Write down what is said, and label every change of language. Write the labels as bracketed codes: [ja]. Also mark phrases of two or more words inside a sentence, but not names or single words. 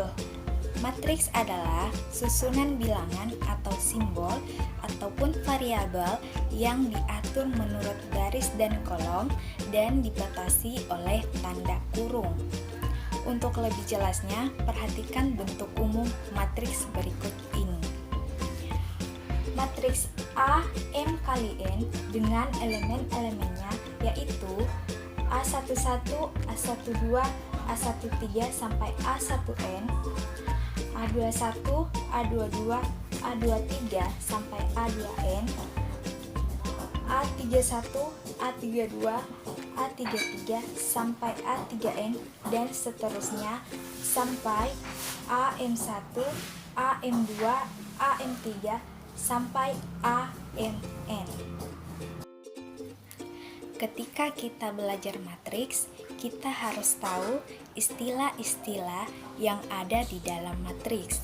[id] Matriks adalah susunan bilangan atau simbol ataupun variabel yang diatur menurut garis dan kolom dan dibatasi oleh tanda kurung. Untuk lebih jelasnya, perhatikan bentuk umum matriks berikut ini. Matriks A M kali N dengan elemen-elemennya yaitu A11, A12, A13 sampai A1N, A21, A22, A23 sampai A2N, A31, A32, A33 sampai A3N dan seterusnya sampai AM1, AM2, AM3 sampai AMN. Ketika kita belajar matriks, kita harus tahu istilah-istilah yang ada di dalam matriks.